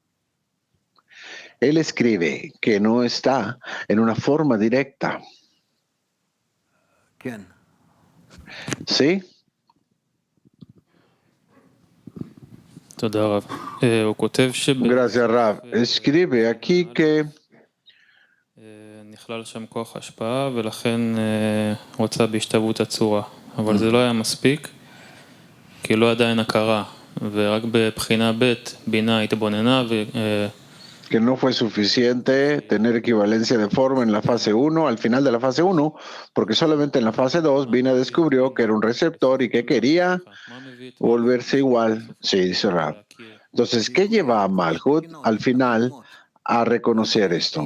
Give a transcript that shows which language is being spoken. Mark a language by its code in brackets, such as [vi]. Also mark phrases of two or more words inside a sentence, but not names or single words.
[es] Él escribe que no está en una forma directa. ¿Sí? Gracias, Rav. Escribe aquí que [he] נכלל שם כוח השפעה ולכן רוצה בהשתוות הצורה, אבל זה לא היה מספיק כי לא עדיין הכרה ורק בבחינה ב' בינה התבוננה [es] que no fue suficiente tener equivalencia de forma en la fase 1, al final de la fase 1, porque solamente en la fase 2 Bina descubrió que era un receptor y que quería volverse igual. Sí, dice Rab. Entonces, ¿qué lleva a Malhut al final a reconocer esto?